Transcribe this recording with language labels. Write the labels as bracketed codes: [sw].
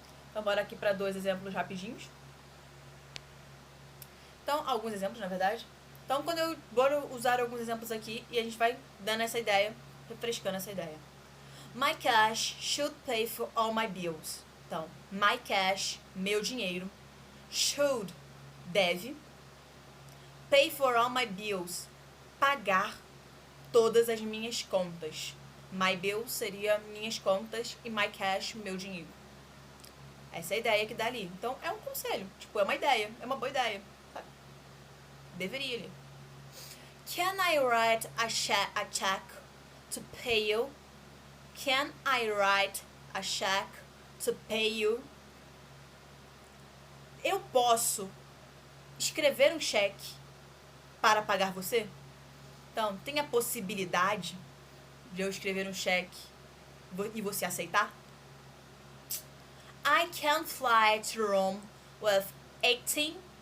[pt] Então, bora aqui para 2 exemplos rapidinhos. Então, alguns exemplos, na verdade. Então, bora usar alguns exemplos aqui e a gente vai dando essa ideia, refrescando essa ideia. [en] My cash should pay for all my bills. [pt] Então, [en] my cash, [pt] meu dinheiro. [en] Should, [pt] deve. [en] Pay for all my bills, [pt] pagar todas as minhas contas. [en] My bills [pt] seria minhas contas e [en] my cash, [pt] meu dinheiro. Essa é a ideia que dá ali. Então, é um conselho. Tipo, é uma ideia. É uma boa ideia. Sabe? Deveria ali. [en] Can I write a check to pay you? Can I write a check to pay you? [pt] Eu posso escrever um cheque para pagar você? Então, tem a possibilidade de eu escrever um cheque e você aceitar? [en] I can fly to Rome with $18.